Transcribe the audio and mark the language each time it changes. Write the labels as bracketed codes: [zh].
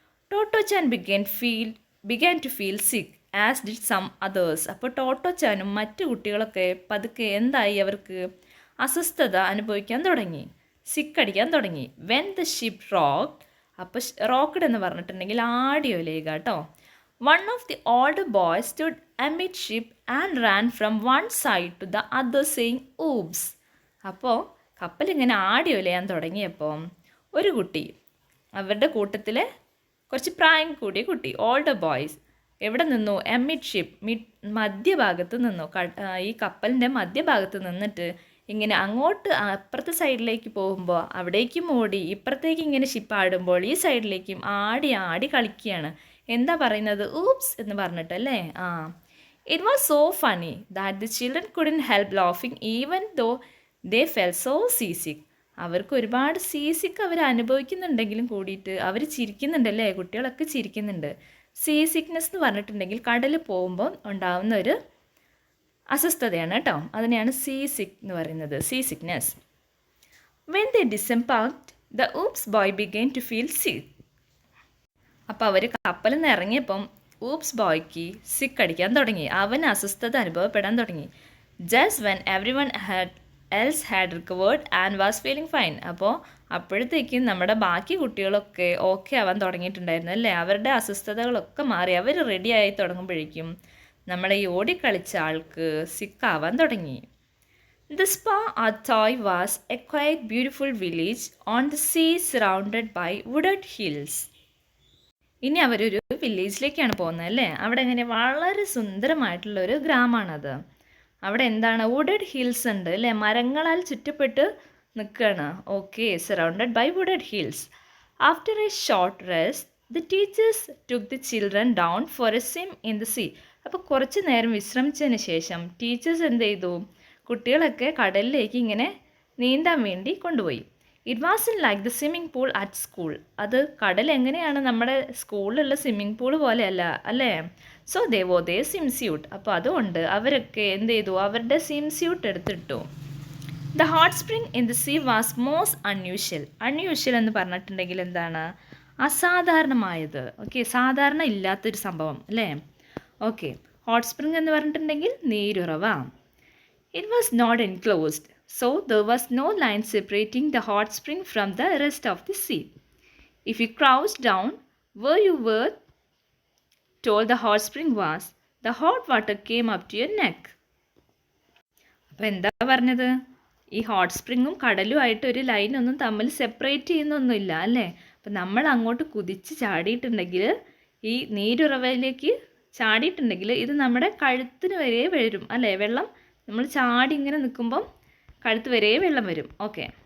[en] Tottochan began to feel sick as did some others. [ml] അപ്പോൾ ടോട്ടോചാനും മറ്റു കുട്ടികളൊക്കെ പതുക്കെ എന്തായി, അവർക്ക് അസ്വസ്ഥത അനുഭവിക്കാൻ തുടങ്ങി, സിക്കടിക്കാൻ തുടങ്ങി. [en] When the ship rocked. [ml] അപ്പോൾ റോക്ക്ഡ് എന്ന് പറഞ്ഞിട്ടുണ്ടെങ്കിൽ ആടിയോ ലേഖ കേട്ടോ. [en] One of the older boys stood amid ship and ran from one side to the other saying oops. [ml] അപ്പോൾ കപ്പലിങ്ങനെ ആടിയോ ചെയ്യാൻ തുടങ്ങിയപ്പോൾ ഒരു കുട്ടി, അവരുടെ കൂട്ടത്തിലെ കുറച്ച് പ്രായം കൂടിയ കുട്ടി, ഓൾഡർ ബോയ്സ്, എവിടെ നിന്നു? എമിഡ് ഷിപ്പ്, മധ്യഭാഗത്ത് നിന്നു. ഈ കപ്പലിൻ്റെ മധ്യഭാഗത്ത് നിന്നിട്ട് ഇങ്ങനെ അങ്ങോട്ട് അപ്പുറത്തെ സൈഡിലേക്ക് പോകുമ്പോൾ അവിടേക്കും ഓടി, ഇപ്പുറത്തേക്ക് ഇങ്ങനെ ഷിപ്പ് ആടുമ്പോൾ ഈ സൈഡിലേക്കും ആടി ആടി കളിക്കുകയാണ്. എന്താ പറയുന്നത്? ഊപ്സ് എന്ന് പറഞ്ഞിട്ടല്ലേ? [en] It was so funny that the children couldn't help laughing even though they felt so seasick. [ml] അവർക്ക് ഒരുപാട് സീസിക്ക് അവർ അനുഭവിക്കുന്നുണ്ടെങ്കിലും കൂടിയിട്ട് അവർ ചിരിക്കുന്നുണ്ടല്ലേ? കുട്ടികളൊക്കെ ചിരിക്കുന്നുണ്ട്. സീ സിക്നെസ് എന്ന് പറഞ്ഞിട്ടുണ്ടെങ്കിൽ കടലിൽ പോകുമ്പോൾ ഉണ്ടാകുന്ന ഒരു അസ്വസ്ഥതയാണ് കേട്ടോ. അതിനെയാണ് സീ സിക്ക് എന്ന് പറയുന്നത്, see sickness. [en] When they disembarked, the oops boy began to feel sick. [ml] അപ്പോൾ അവർ കപ്പലിൽ നിന്ന് ഇറങ്ങിയപ്പം ഊപ്സ് ബോയ്ക്ക് സിക്ക് അടിക്കാൻ തുടങ്ങി, അവന് അസ്വസ്ഥത അനുഭവപ്പെടാൻ തുടങ്ങി. [en] Just when everyone else had recovered and was feeling fine. [ml] അപ്പോൾ അപ്പോഴത്തേക്കും നമ്മുടെ ബാക്കി കുട്ടികളൊക്കെ ഓക്കെ ആവാൻ തുടങ്ങിയിട്ടുണ്ടായിരുന്നു അല്ലേ? അവരുടെ അസ്വസ്ഥതകളൊക്കെ മാറി അവർ റെഡിയായി തുടങ്ങുമ്പോഴേക്കും നമ്മളെ ഈ ഓടിക്കളിച്ച ആൾക്ക് സിക്കാവാൻ തുടങ്ങി. [en] The Spa Athoy was a quiet, beautiful village on the sea surrounded by wooded hills. [ml] ഇനി അവരൊരു വില്ലേജിലേക്കാണ് പോകുന്നത് അല്ലേ? അവിടെ എങ്ങനെ വളരെ സുന്ദരമായിട്ടുള്ളൊരു ഗ്രാമമാണത്. അവിടെ എന്താണ്? വുഡഡ് ഹിൽസ് ഉണ്ട് അല്ലേ? മരങ്ങളാൽ ചുറ്റപ്പെട്ട് നിൽക്കുകയാണ്. [en] Okay, surrounded by wooded hills. After a short rest the teachers took the children down for a swim in the sea. [ml] അപ്പോൾ കുറച്ച് നേരം വിശ്രമിച്ചതിന് ശേഷം ടീച്ചേഴ്സ് എന്ത് ചെയ്തു? കുട്ടികളൊക്കെ കടലിലേക്ക് ഇങ്ങനെ നീന്താൻ വേണ്ടി കൊണ്ടുപോയി. [en] It wasn't like the swimming pool at school. [ml] അത് കടൽ എങ്ങനെയാണ് നമ്മുടെ സ്കൂളിലുള്ള സ്വിമ്മിംഗ് പൂൾ പോലെയല്ല അല്ലേ? [en] So they swim suit. [ml] അപ്പോൾ അതുകൊണ്ട് അവരൊക്കെ എന്ത് ചെയ്തു? അവരുടെ സ്വിം സ്യൂട്ട് എടുത്തിട്ടു. [en] The hot spring in the sea was most unusual. [ml] Unusual എന്ന് പറഞ്ഞിട്ടുണ്ടെങ്കിൽ എന്താണ്? അസാധാരണമായത്. ഓക്കെ, സാധാരണ ഇല്ലാത്തൊരു സംഭവം അല്ലേ? ഓക്കെ, ഹോട്ട് സ്പ്രിംഗ് എന്ന് പറഞ്ഞിട്ടുണ്ടെങ്കിൽ നീരുറവ. [en] It was not enclosed. So there was no line separating the hot spring from the rest of the sea. If you crouched down where you were told the hot spring was, the hot water came up to your neck. [ml] അപ്പോൾ എന്താ പറഞ്ഞത്? ഈ hot സ്പ്രിങ്ങും കടലുമായിട്ട് ഒരു ലൈനൊന്നും തമ്മിൽ separate ചെയ്യുന്നൊന്നുമില്ല അല്ലേ? അപ്പം നമ്മൾ അങ്ങോട്ട് കുതിച്ച് ചാടിയിട്ടുണ്ടെങ്കിൽ, ഈ നീരുറവയിലേക്ക് ചാടിയിട്ടുണ്ടെങ്കിൽ ഇത് നമ്മുടെ കഴുത്തിന് വരെ വരും അല്ലേ? വെള്ളം നമ്മൾ ചാടി ഇങ്ങനെ നിൽക്കുമ്പം കഴുത്ത് വരെ വെള്ളം വരും. ഓക്കെ.